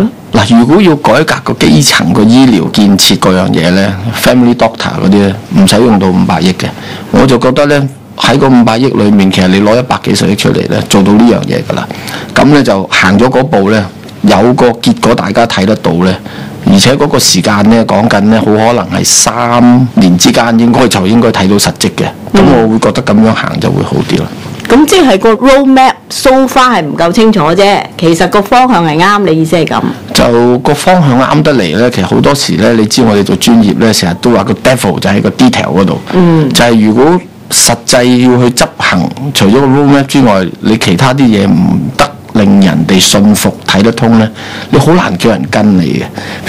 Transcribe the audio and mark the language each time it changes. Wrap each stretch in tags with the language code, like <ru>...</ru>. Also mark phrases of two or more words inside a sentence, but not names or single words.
<yue>嗱，如果要改革個基層個醫療建設嗰樣嘢咧 ，</yue> <en>Family Doctor</en> <yue>嗰啲咧，唔使用到500億嘅，我就覺得咧喺個500億裏面，其實你攞100幾十億出嚟咧，做到呢樣嘢㗎啦。咁咧就行咗嗰步咧，有個結果大家睇得到咧，而且嗰個時間咧講緊咧，好可能係3年之間應該睇到實績嘅。咁我會覺得咁樣行就會好啲啦。咁即係個</yue> <en>roadmap so far</en> <yue>係唔夠清楚啫。其實個方向係啱，你意思係咁？就個方向啱得嚟咧，其實好多時咧，你知我哋做專業咧，成日都話個 devil 就喺個 detail 嗰度。就係如果實際要去執行，除咗個 roadmap 之外，你其他啲嘢唔得令人哋信服睇得通咧，你好難叫人跟你嘅。</yue>